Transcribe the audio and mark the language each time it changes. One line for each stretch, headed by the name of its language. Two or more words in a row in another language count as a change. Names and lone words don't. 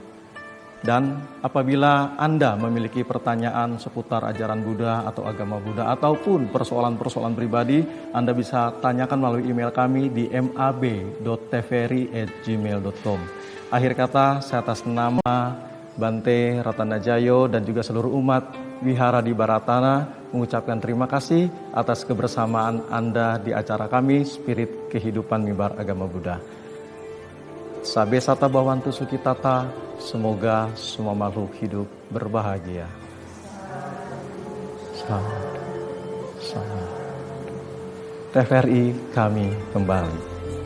Indonesian: Dan apabila Anda memiliki pertanyaan seputar ajaran Buddha atau agama Buddha ataupun persoalan-persoalan pribadi, Anda bisa tanyakan melalui email kami di mab.tvri@gmail.com. Akhir kata, saya atas nama Bante Ratanajayo dan juga seluruh umat Wihara di Baratana mengucapkan terima kasih atas kebersamaan Anda di acara kami Spirit Kehidupan Mimbar Agama Buddha.
Pali: Sabe sata bawantu sukitata,
Indonesian: semoga semua makhluk hidup berbahagia. Salam. TVRI kami kembali.